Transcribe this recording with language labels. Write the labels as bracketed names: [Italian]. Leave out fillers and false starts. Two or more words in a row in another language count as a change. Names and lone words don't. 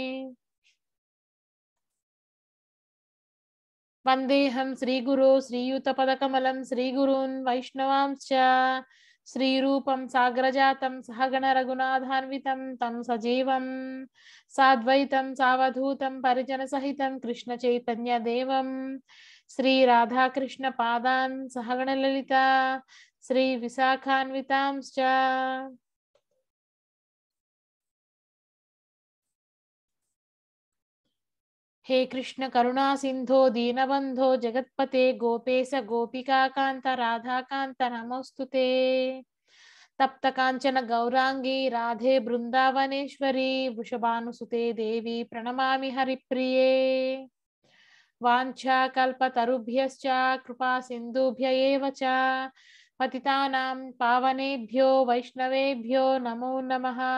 [Sanskrit] వందేహం శ్రీగురు శ్రీయుతపదకమలం శ్రీగురూన్ వైష్ణవాంశ్చ శ్రీరూపం సాగ్రజాతం సహగణ రఘునాథాన్వితం తం సజీవం సాద్వైతం సావధూతం పరిజన సహితం కృష్ణ చైతన్య దేవం శ్రీ రాధాకృష్ణ పాదాన్ సహగణ లలిత శ్రీ విశాఖాన్వితాంశ్చ. हे कृष्ण करुणा सिंधो दीनबंधो जगत्पते गोपेश गोपिकाकांत राधाकांत नमोस्तुते. तप्त कांचन गौरांगी राधे बृंदावनेश्वरी वृषभानुसुते देवी प्रणमामि हरिप्रिये. वाञ्छा कल्पतरुभ्यश्च कृपा सिन्धुभ्य एव च पतितानां पावनेभ्यो वैष्णवेभ्यो नमो नमः.